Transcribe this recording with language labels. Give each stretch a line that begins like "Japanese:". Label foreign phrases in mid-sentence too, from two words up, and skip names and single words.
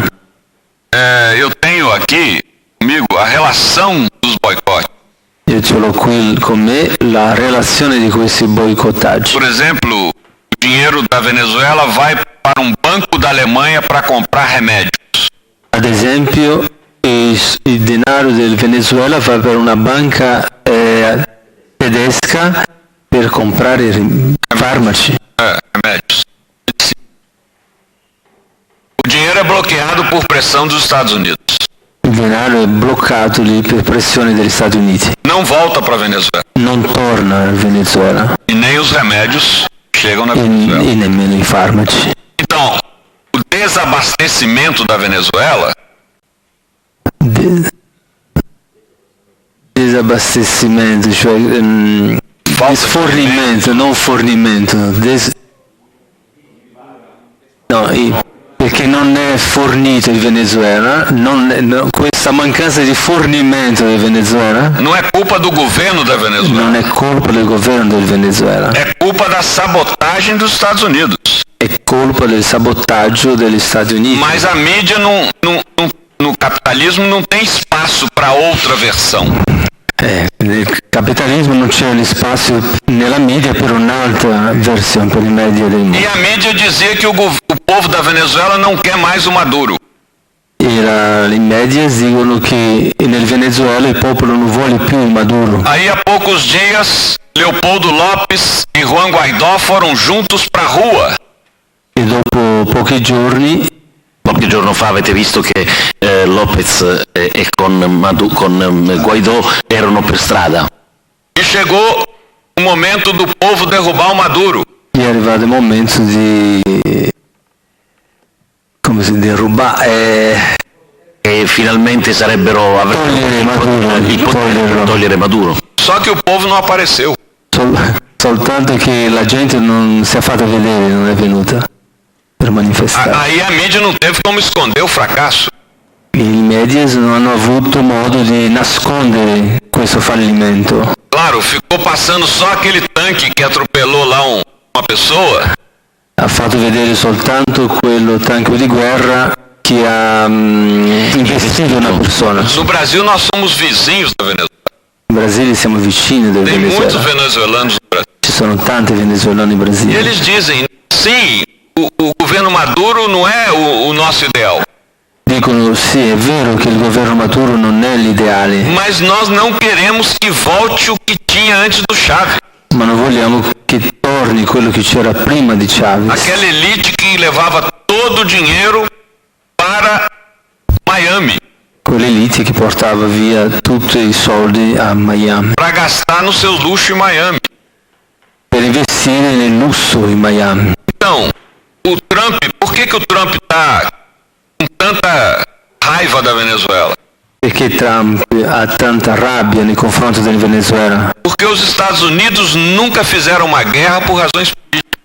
Portuguese: Eu tenho aqui comigo a relação dos boicotes.
Italian: Io ce l'ho qui con me la relazione di questi boicottaggi.
Portuguese: Por exemplo, o dinheiro da Venezuela vai para um banco da Alemanha para comprar remédios.
Italian: Ad esempio, il denaro del Venezuela va per una banca tedesca per comprare farmaci.
Portuguese: Remédios. O dinheiro é bloqueado por pressão dos Estados Unidos.
Italian: Il denaro è bloccato lì per pressione degli Stati Uniti.
Portuguese: Não volta para a Venezuela.
Italian: Non torna al Venezuela
Portuguese: E nem os remédios chegam na
Italian: e
Portuguese: Venezuela.
Italian: nemmeno i farmaci.
Portuguese: Então, o desabastecimento da Venezuela
Italian: Disabbastecimento, cioè sfornimento, non fornimento. Perché non è fornito il Venezuela, questa mancanza di fornimento del Venezuela
Portuguese: não é culpa do governo da Venezuela.
Italian: non è colpa del governo del Venezuela,
Portuguese: É culpa da sabotagem dos Estados Unidos.
Italian: è colpa del sabotaggio degli Stati Uniti.
Portuguese: Mas a mídia no capitalismo não tem espaço para outra versão.
Italian: Nel capitalismo non c'è spazio nella media per un'altra versione, per i media del mondo.
Portuguese: E a mídia dizia que o povo da Venezuela não quer mais o Maduro.
Italian: I media dicono che nel Venezuela il popolo non vuole più il Maduro.
Portuguese: Aí há poucos dias, Leopoldo Lopes e Juan Guaidó foram juntos para a rua.
Italian: E dopo pochi giorni, Qualche giorno fa avete visto che Lopez e con Guaidó erano per strada.
Portuguese: E chegou o momento do povo derrubar o Maduro.
Italian: è arrivato il momento di come si derubare E finalmente togliere Maduro.
Portuguese: Só que o povo não apareceu.
Italian: soltanto che la gente non si è fatta vedere, non è venuta per manifestare.
Portuguese: Aí a mídia não teve como esconder o fracasso.
Italian: I media non hanno avuto modo di nascondere questo fallimento.
Portuguese: Claro, ficou passando só aquele tanque que atropelou lá uma pessoa.
Italian: Ha fatto vedere soltanto quello tanco di guerra che ha investito una persona.
Portuguese: No Brasil nós somos vizinhos da Venezuela.
Italian: In Brasile siamo vicini del
Portuguese: Tem muitos
Italian: Venezuela.
Portuguese: venezuelanos no Brasil.
Italian: Ci sono tanti venezuelani in
Portuguese: E
Italian: Brasile.
Portuguese: eles dizem, sim, o governo Maduro não é o nosso ideal.
Italian: Dicono sì, è vero che il governo Maduro non è l'ideale,
Portuguese: Mas nós não queremos que volte o que tinha antes do Chávez.
Italian: ma non vogliamo che torni quello che c'era prima di Chavez.
Portuguese: Aquela elite que levava todo o dinheiro para Miami,
Italian: Quell'elite che portava via tutti i soldi a Miami
Portuguese: para gastar no seu luxo em Miami.
Italian: per investire nel lusso in Miami.
Portuguese: Então, o Trump, por que o Trump está com tanta raiva da Venezuela?
Italian: Perché Trump ha tanta rabbia nei confronti del Venezuela?
Portuguese: Porque os Estados Unidos nunca fizeram uma guerra por razões políticas.